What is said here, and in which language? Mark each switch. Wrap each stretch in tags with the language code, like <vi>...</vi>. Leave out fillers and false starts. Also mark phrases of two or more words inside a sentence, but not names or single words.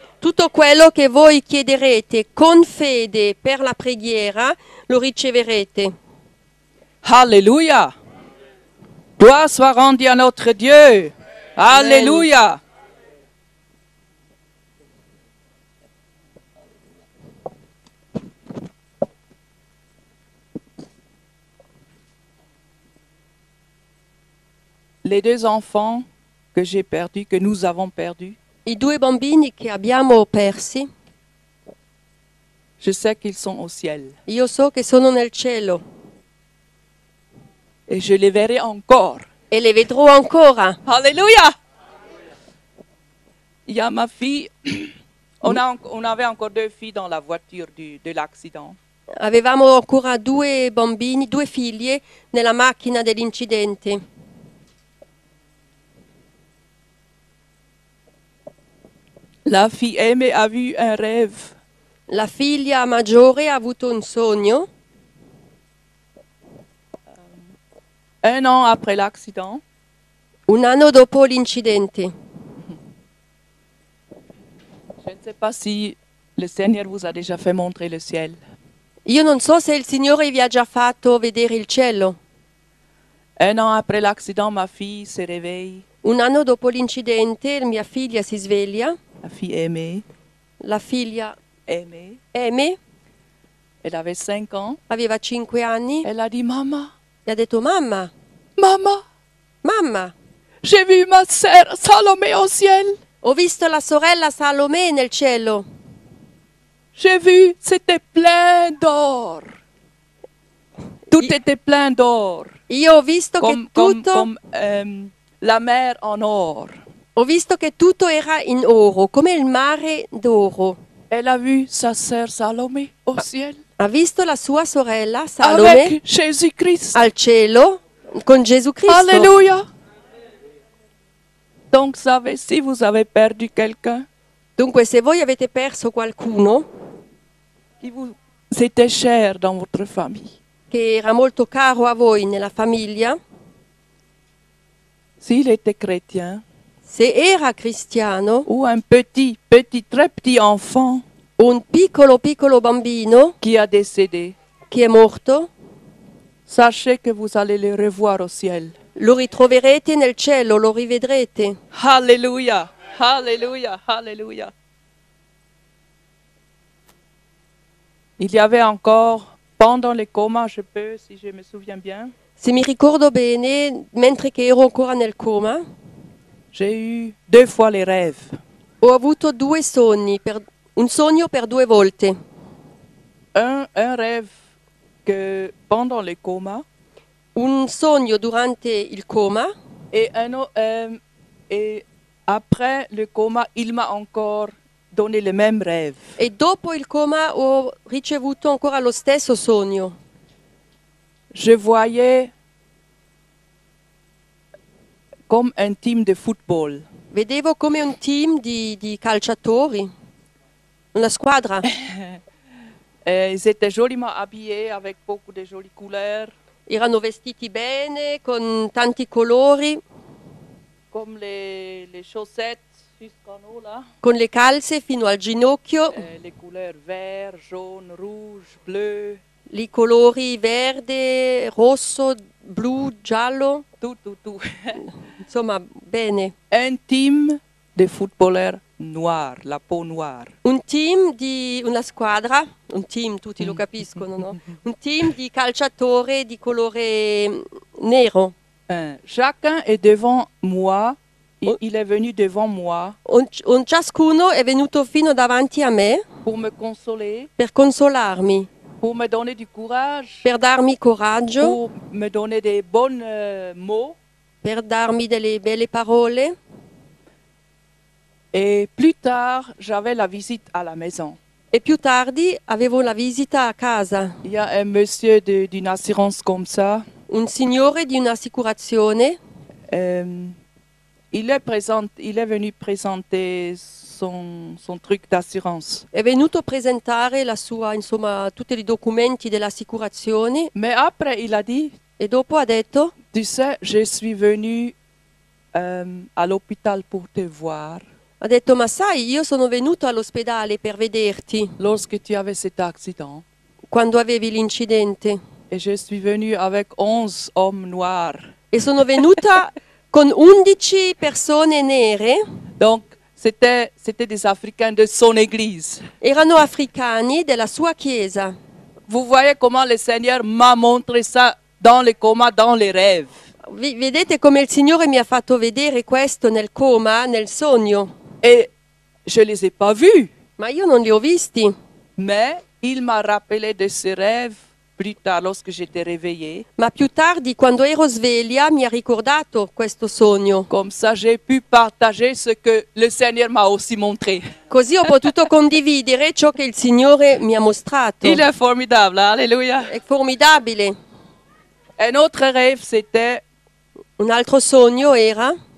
<it>tutto quello che voi chiederete con fede per la preghiera lo riceverete.</it> <fr>Alléluia! Gloire soit rendue à notre Dieu. Alléluia! Les deux enfants que j'ai perdus, que nous avons perdus,</fr> <it>I due bambini che abbiamo persi,</it> <fr>je sais qu'ils sont au ciel.</fr> <it>io so che sono nel cielo</it> <fr>Et je les verrai encore.</fr> <it>e le vedrò ancora.</it> <fr>Alléluia! Il y a ma fille. On avait encore deux filles dans la voiture de l'accident.</fr> <it>Avevamo ancora due bambini, due figlie nella macchina dell'incidente.</it> <fr>La fille aimée a vu un rêve.</fr> <it>La figlia maggiore ha avuto un sogno.</it> <fr>Un an après l'accident,</fr> <it>Un anno dopo l'incidente.</it> <fr>je ne sais pas si le Seigneur vous a déjà fait montrer le ciel.</fr> <it>Io non so se il Signore vi ha già fatto vedere il cielo.</it> <fr>Un an après l'accident, ma fille se réveille,</fr> <it>Un anno dopo l'incidente mia figlia si sveglia,</it> <fr>la fille aimée,</fr> <it>la figlia</it> <fr>Amy, elle avait 5 ans,</fr> <it>aveva 5 anni</it> <fr>elle a dit: Maman,</fr> <it>e ha detto mamma,</it> <fr>maman, j'ai vu ma sœur Salomé au ciel.</fr> <it>ho visto la sorella Salomè nel cielo.</it> <fr>J'ai vu, c'était plein d'or. Tout était plein d'or.</fr> <it>Io ho visto che tutto,</it> <fr>Comme la mer en or.</fr> <it>ho visto che tutto era in oro, come il mare d'oro.</it> <fr>Elle a vu sa sœur Salomé au ciel.</fr> <it>Ha visto la sua sorella Salomè</it> <fr>Avec Jésus-Christ.</fr> <it>al cielo con Gesù Cristo.</it> <fr>Alléluia. Donc, savez, si vous avez perdu quelqu'un</fr> <it>Dunque, se voi avete perso qualcuno</it> <fr>qui vous était cher dans votre famille,</fr> <it>che era molto caro a voi nella famiglia,</it> <fr>s'il était chrétien</fr> <it>se era cristiano</it> <fr>ou un très petit enfant</fr> <it>o un piccolo bambino</it> <fr>qui a décédé,</fr> <it>che è morto,</it> <fr>sachez que vous allez le revoir au ciel.</fr> <it>lo ritroverete nel cielo, lo rivedrete.</it> <fr>Alléluia, alléluia, alléluia. Il y avait encore, pendant le coma, si je me souviens bien,</fr> <it>Se mi ricordo bene, mentre che ero ancora nel coma,</it> <fr>j'ai eu 2 fois les rêves.</fr> <it>ho avuto due sogni, un sogno per 2 volte.</it> <fr>Un rêve que pendant le coma</fr> <it>Un sogno durante il coma</it> <fr>et Après le coma, il m'a encore donné le même rêve.</fr> <it>E dopo il coma ho ricevuto ancora lo stesso sogno.</it> <fr>Je voyais comme un team de football.</fr> <it>Vedevo come un team di calciatori, una squadra.</it> <fr>Ils étaient joliment habillés avec beaucoup de jolies couleurs,</fr> <it>Erano vestiti bene, con tanti colori,</it> <fr>comme les chaussettes jusqu'en haut là,</fr> <it>con le calze fino al ginocchio,</it> <fr>les couleurs vert, jaune, rouge, bleu,</fr> <it>i colori verde, rosso, blu, giallo,</it> <fr>tout.</fr> <it>insomma, bene.</it> <fr>Un team de footballeurs noirs, la peau noire.</fr> <it>Un team di una squadra, un team, tutti lo capiscono, no? Un team di calciatori di colore nero.</it> <fr>Chacun est devant moi, il est venu devant moi</fr> <it>Ciascuno è venuto fino davanti a me</it> <fr>pour me consoler,</fr> <it>per consolarmi,</it> <fr>pour me donner du courage,</fr> <it>per darmi coraggio,</it> <fr>pour me donner des bons mots.</fr> <it>per darmi delle belle parole.</it> <fr>Et plus tard, j'avais la visite à la maison.</fr> <it>E più tardi avevo la visita a casa.</it> <fr>Il y a un monsieur d'une assurance comme ça.</fr> <it>Un signore di un'assicurazione</it> <fr>Il est venu présenter son truc d'assurance.</fr> <it>è venuto a presentare la sua, insomma, tutti i documenti dell'assicurazione</it> <fr>Mais après, il a dit,</fr> <it>e dopo ha detto:</it> <fr>tu sais, je suis venu à l'hôpital pour te voir</fr> <it>ma sai, io sono venuto all'ospedale per vederti</it> <fr>lorsque tu avais cet accident.</fr> <it>quando avevi l'incidente</it> <fr>Et je suis venu avec 11 hommes noirs.</fr> <it>e sono venuta con 11 persone nere,</it> <fr>Donc, c'était des Africains de son église.</fr> <it>erano africani della sua chiesa.</it> <fr>Vous voyez comment le Seigneur m'a montré ça dans le coma, dans les rêves.</fr> <it>Vedete come il Signore mi ha fatto vedere questo nel coma, nel sogno,</it> <fr>Et je ne les ai pas vus.</fr> <it>ma io non li ho visti.</it> <fr>Mais il m'a rappelé de ce rêve plus tard lorsque j'étais réveillée.</fr> <it>Ma più tardi, quando ero sveglia, mi ha ricordato questo sogno.</it> <fr>Comme ça, j'ai pu partager ce que le Seigneur m'a aussi montré.</fr> <it>Così ho potuto condividere ciò che il Signore mi ha mostrato.</it> <fr>Il est formidable, alléluia.</fr> <it>È formidabile.</it> <fr>Un autre rêve, c'était,</fr> <it>Un altro sogno era:</it>